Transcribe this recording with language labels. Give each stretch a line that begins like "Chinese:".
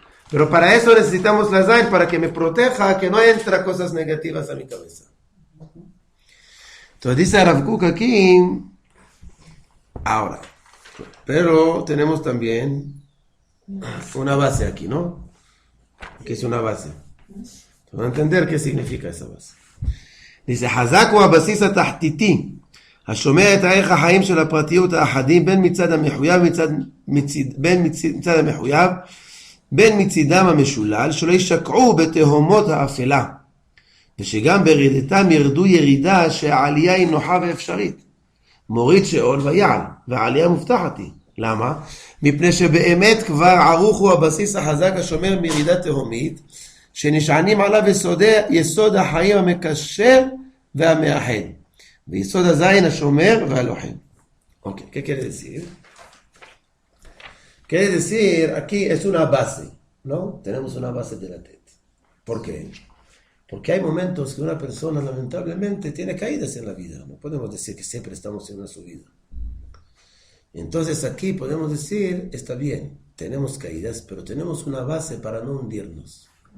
Spanish: Pero para eso necesitamos la Zain, para que me proteja, que no entra cosas negativas a mi cabeza. Entonces dice Rav Kook aquí, ahora, pero tenemos también una base aquí, ¿no? ¿Qué es una base? Van a entender qué significa esa base.
Hebrew: dice, חזק הוא הבסיס התחתיתי, השומע את ערך החיים של הפרטיות האחדים, בין מצד המחויב, בין מצידם המשולל, שלא ישקעו בתהומות האפלה, ושגם ברדתם ירדו ירידה שהעלייה היא נוחה ואפשרית. מוריד שאול ויעל, והעלייה מובטחת היא. למה? מפני שבאמת כבר ערוך הוא הבסיס החזק השומר מירידה תהומית, שנשענים עליו יסוד החיים המקשר והמאחד, ויסוד הזין השומר והלוחם.
Spanish: אוקיי, ¿qué quiere decir? Quiere decir, aquí es una base, ¿no? Tenemos una base de la TET. ¿Por qué? Porque hay momentos que una persona lamentablemente tiene caídas en la vida. No podemos decir que siempre estamos en una subida. Entonces aquí podemos decir, está bien, tenemos caídas, pero tenemos una base para no hundirnos.